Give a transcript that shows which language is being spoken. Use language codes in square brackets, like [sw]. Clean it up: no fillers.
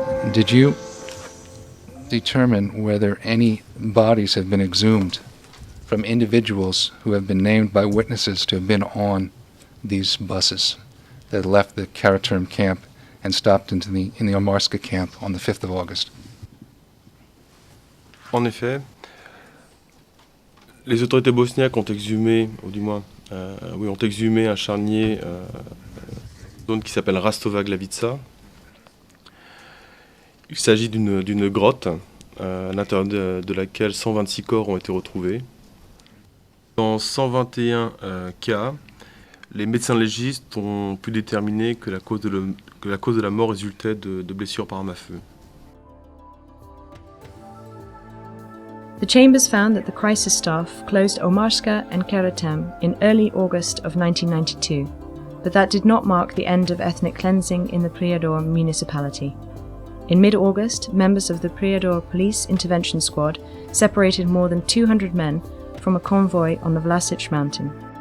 [en] Did you determine whether any bodies have been exhumed from individuals who have been named by witnesses to have been on these buses that left the Karaturm camp and stopped in the Omarska camp on the 5th of August? [fr] En effet, les autorités bosniaques ont exhumé, ou du moins, ont exhumé un charnier, zone qui s'appelle Rastova Glavica. Il s'agit d'une grotte à l'intérieur de laquelle 126 corps ont été retrouvés. Dans 121 cas, les médecins légistes ont pu déterminer que la cause de la mort résultait de blessures par arme à feu. [en] The chambers found that the crisis staff closed Omarska and Karatem in early August of 1992, but that did not mark the end of ethnic cleansing in the Prijedor municipality. In mid-August, members of the Prijedor Police Intervention Squad separated more than 200 men from a convoy on the Vlasic mountain.